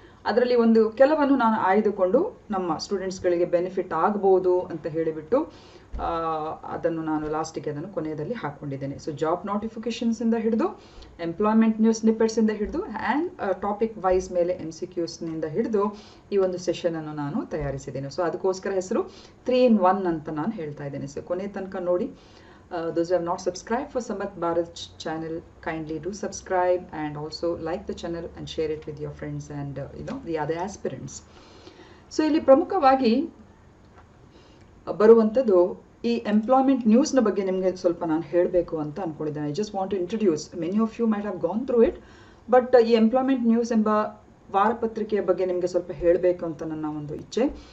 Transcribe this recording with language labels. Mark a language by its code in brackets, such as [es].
[kn] ಅದರಲ್ಲಿ ಒಂದು ಕೆಲವನ್ನು ನಾನು ಆಯ್ದುಕೊಂಡು ನಮ್ಮ ಸ್ಟೂಡೆಂಟ್ಸ್ಗಳಿಗೆ ಬೆನಿಫಿಟ್ ಆಗ್ಬೋದು ಅಂತ ಹೇಳಿಬಿಟ್ಟು ಅದನ್ನು ನಾನು ಲಾಸ್ಟಿಗೆ ಅದನ್ನು ಕೊನೆಯದಲ್ಲಿ ಹಾಕ್ಕೊಂಡಿದ್ದೇನೆ. ಸೊ ಜಾಬ್ ನೋಟಿಫಿಕೇಶನ್ಸಿಂದ ಹಿಡಿದು ಎಂಪ್ಲಾಯ್ಮೆಂಟ್ ನ್ಯೂಸ್ ಸ್ನಿಪ್ಪೆಟ್ಸಿಂದ ಹಿಡಿದು ಆ್ಯಂಡ್ ಟಾಪಿಕ್ ವೈಸ್ ಮೇಲೆ MCQsನಿಂದ ಹಿಡಿದು ಈ ಒಂದು ಸೆಷನನ್ನು ನಾನು ತಯಾರಿಸಿದ್ದೇನೆ. ಸೊ ಅದಕ್ಕೋಸ್ಕರ ಹೆಸರು 3-in-1 ಅಂತ ನಾನು ಹೇಳ್ತಾ ಇದ್ದೇನೆ. ಸೊ ಕೊನೆ ತನಕ ನೋಡಿ. [en] Those who have not subscribed for Samarth Bharat channel, kindly do subscribe and also like the channel and share it with your friends and the other aspirants. [kn] So ಇಲ್ಲಿ ಪ್ರಮುಖವಾಗಿ ಬರುವಂಥದ್ದು ಈ ಎಂಪ್ಲಾಯ್ಮೆಂಟ್ ನ್ಯೂಸ್ನ ಬಗ್ಗೆ ನಿಮಗೆ ಸ್ವಲ್ಪ ನಾನು ಹೇಳಬೇಕು ಅಂತ ಅಂದ್ಕೊಂಡಿದ್ದೇನೆ. [en] I just want to introduce, many of you might have gone through it, but [kn] ಈ ಎಂಪ್ಲಾಯ್ಮೆಂಟ್ ನ್ಯೂಸ್ ಎಂಬ ವಾರಪತ್ರಿಕೆಯ ಬಗ್ಗೆ ನಿಮಗೆ ಸ್ವಲ್ಪ ಹೇಳಬೇಕು ಅಂತ ನನ್ನ ಒಂದು ಇಚ್ಛೆ.